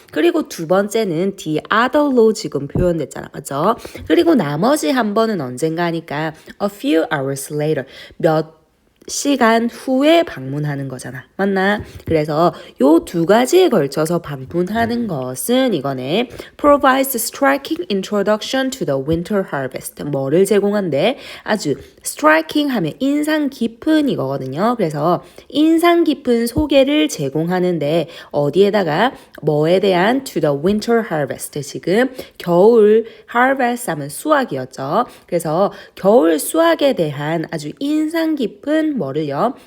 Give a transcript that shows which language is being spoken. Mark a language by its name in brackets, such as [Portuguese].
[Korean] 그리고 두 번째는 the other로 지금 표현됐잖아. 맞죠? 그리고 나머지 한 번은 언젠가 하니까 [English] a few hours later. [Korean] 몇 시간 후에 방문하는 거잖아. 맞나? 그래서 요 두 가지에 걸쳐서 방문하는 것은 이거네. [English] provides striking introduction to the winter harvest. [Korean] 뭐를 제공한대? 아주 striking 하면 인상 깊은 이거거든요. 그래서 인상 깊은 소개를 제공하는데 어디에다가 뭐에 대한 [English] to the winter harvest. [Korean] 지금 겨울 harvest 하면 수확이었죠. 그래서 겨울 수확에 대한 아주 인상 깊은 뭐를요?